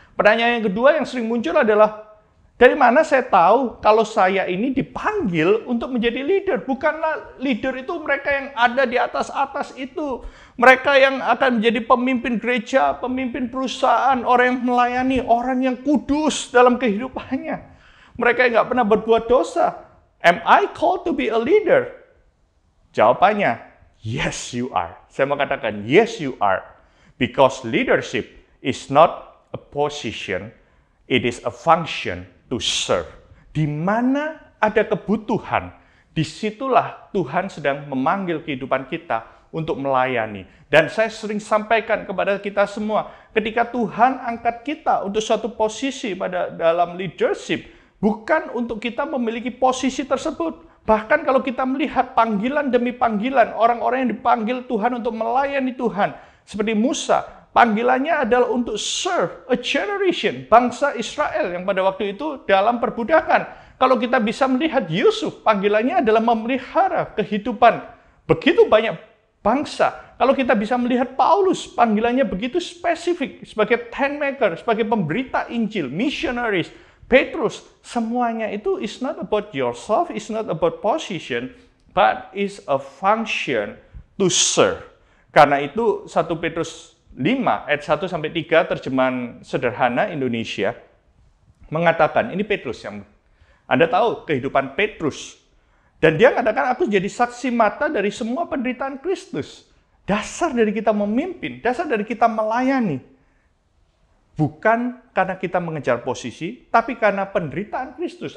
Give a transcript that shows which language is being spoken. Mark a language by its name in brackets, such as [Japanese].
[Indonesian] Pertanyaan yang kedua yang sering muncul adalah, dari mana saya tahu kalau saya ini dipanggil untuk menjadi leader? Bukanlah leader itu mereka yang ada di atas-atas itu. Mereka yang akan menjadi pemimpin gereja, pemimpin perusahaan, orang yang melayani, orang yang kudus dalam kehidupannya. Mereka yang nggak pernah berbuat dosa. [English] Am I called to be a leader? [Indonesian] Jawabannya, [English] yes you are. [Indonesian] Saya mau katakan, [English] yes you are. Because leadership is not a position, it is a function to serve. [Indonesian] Di mana ada kebutuhan, disitulah Tuhan sedang memanggil kehidupan kita untuk melayani. Dan saya sering sampaikan kepada kita semua, ketika Tuhan angkat kita untuk suatu posisi dalam leadership, bukan untuk kita memiliki posisi tersebut. Bahkan kalau kita melihat panggilan demi panggilan, orang-orang yang dipanggil Tuhan untuk melayani Tuhan, seperti Musa, panggilannya adalah untuk [English] serve a generation, [Indonesian] bangsa Israel yang pada waktu itu dalam perbudakan. Kalau kita bisa melihat Yusuf, panggilannya adalah memelihara kehidupan begitu banyak bangsa. Kalau kita bisa melihat Paulus, panggilannya begitu spesifik sebagai [English] tent maker, [Indonesian] sebagai pemberita Injil, missionaries. [English] Petrus, [Indonesian] semuanya itu [English] is not about yourself, is not about position, but is a function to serve. [Indonesian] Karena itu 1 Petrus 5 ayat 1 sampai 3 terjemahan sederhana Indonesia mengatakan, ini Petrus yang Anda tahu kehidupan Petrus. Dan dia katakan, aku jadi saksi mata dari semua penderitaan Kristus. Dasar dari kita memimpin, dasar dari kita melayani. Bukan karena kita mengejar posisi, tapi karena penderitaan Kristus.